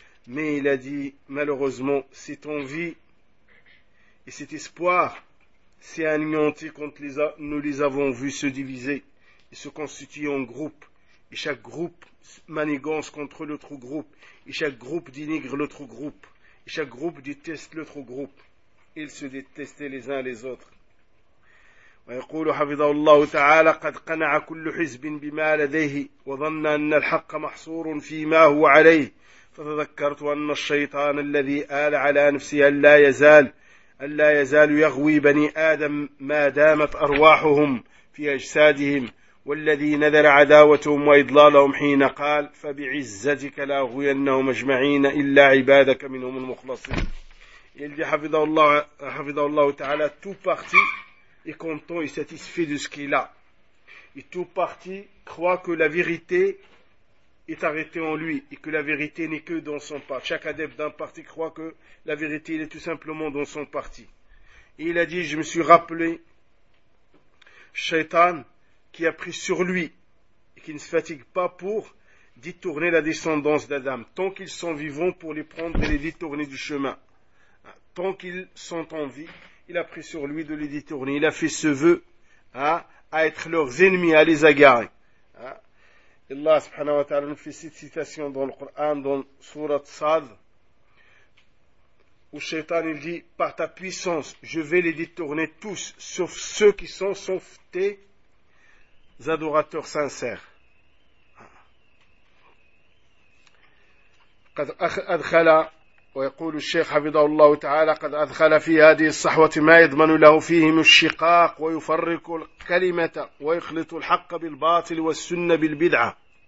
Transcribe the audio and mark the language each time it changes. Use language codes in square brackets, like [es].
[fr] Mais il a dit: malheureusement, cette envie et cet espoir s'est anéanti quand nous les avons vus se diviser et se constituer en groupes. Et chaque groupe manigance contre l'autre groupe. Et chaque groupe dénigre l'autre groupe. Et chaque groupe déteste l'autre groupe. Ils se détestaient les uns les autres. [ar] ويقول حفظه الله تعالى: قد قنع كل حزب بما لديه وظن أن الحق محصور فيما هو عليه. فتذكرت أن الشيطان الذي آل على نفسه ألا يزال يغوي بني آدم ما دامت أرواحهم في أجسادهم. والذي نذر عداوتهم وإضلالهم حين قال: فبعزتك لا أغوينهم أجمعين إلا عبادك منهم المخلصين. [fr] Il dit: [ar] حفظه الله تعالى, [fr] tout parti est content et satisfait de ce qu'il a. Et tout parti croit que la vérité est arrêté en lui et que la vérité n'est que dans son parti. Chaque adepte d'un parti croit que la vérité elle est tout simplement dans son parti. Et il a dit, je me suis rappelé Shaitan qui a pris sur lui et qui ne se fatigue pas pour détourner la descendance d'Adam, tant qu'ils sont vivants pour les prendre et les détourner du chemin. Tant qu'ils sont en vie, il a pris sur lui de les détourner. Il a fait ce vœu à être leurs ennemis, à les agarrer. Allah subhanahu wa ta'ala nous fait cette citation dans le Coran, dans Surat Sad, où Shaitan il dit, par ta puissance, je vais les détourner tous, sauf ceux qui sont, sauf tes adorateurs sincères. [ar] قد أدخل ويقول الشيخ حفظه الله تعالى قد أدخل في هذه الصحوة ما يضمن له فيهم الشقاق ويفرق الكلمة ويخلط الحق بالباطل والسنة بالبدعة.